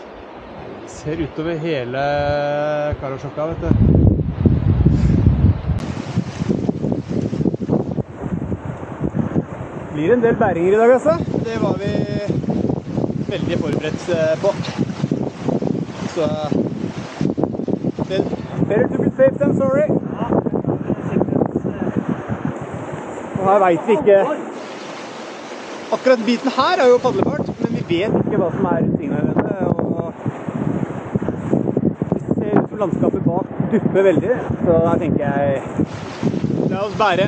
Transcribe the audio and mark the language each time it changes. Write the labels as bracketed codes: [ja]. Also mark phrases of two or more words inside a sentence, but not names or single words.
[no] Ser utover hele Karasjokka, vet du. Blir en del bæringer i dag, altså. Det var vi veldig forberedt på. [en] Så better to be safe than sorry. [no] Og her vet vi ikke. Akkurat biten her er jo padlebart, men vi vet ikke hva som er Signarøyene. Og vi ser ut som landskapet bak dupper veldig, så da tenker jeg la oss bære.